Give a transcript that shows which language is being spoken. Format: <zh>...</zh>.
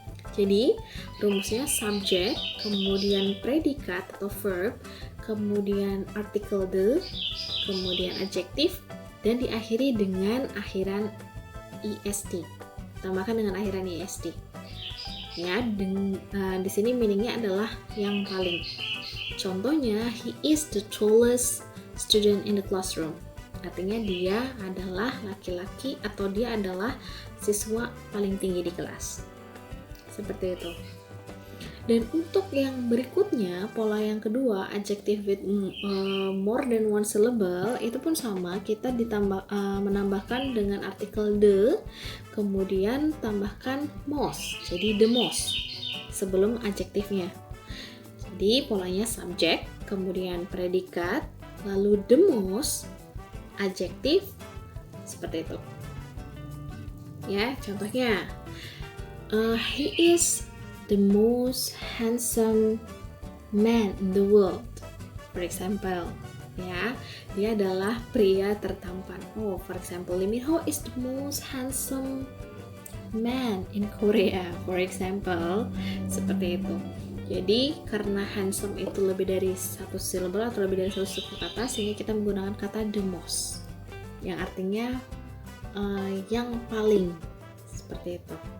<id>Jadi rumusnya subject, kemudian predikat atau verb, kemudian artikel the, kemudian adjektif, dan diakhiri dengan akhiran est. Tambahkan dengan akhiran est. Ya, di sini meaningnya adalah yang paling. Contohnya,</id> <en>he is the tallest student in the classroom.</en> <id>Artinya dia adalah laki-laki atau dia adalah siswa paling tinggi di kelas. Seperti itu. Dan untuk yang berikutnya, pola yang kedua,</id> <en>adjective with more than one syllable,</en> <id>itu pun sama, kita menambahkan dengan artikel the, kemudian tambahkan most, jadi the most sebelum adjektifnya. Jadi polanya subjek, kemudian predikat, lalu the most, adjektif, seperti itu. Ya, contohnya,</id> <en>he is the most handsome man in the world. For example,</en> <id>ya, dia adalah pria tertampan.</id> <en>Oh, for example, Lee Min Ho is the most handsome man in Korea. For example,</en> <id>seperti itu. Jadi karena handsome itu lebih dari satu syllable atau lebih dari satu suku kata, sehingga kita menggunakan kata the most, yang artinya yang paling, seperti itu.</id>